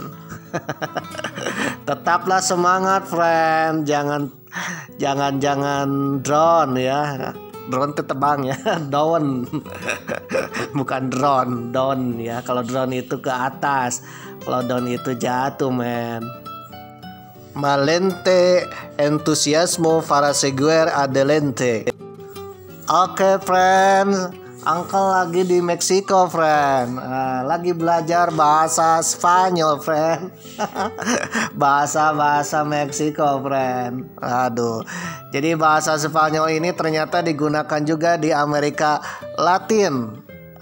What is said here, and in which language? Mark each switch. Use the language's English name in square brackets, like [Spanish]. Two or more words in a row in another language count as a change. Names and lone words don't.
[Indonesian] Tetaplah semangat, friend. Jangan drone ya. Drone itu tebang ya. Down. Bukan drone, down ya. Kalau drone itu ke atas, kalau down itu jatuh, men. [Spanish] Malente entusiasmo para seguir adelante. [Indonesian] Oke, friends, Uncle lagi di Meksiko, friend. Lagi belajar bahasa Spanyol, friend. bahasa Meksiko, friend. Aduh. Jadi bahasa Spanyol ini ternyata digunakan juga di Amerika Latin.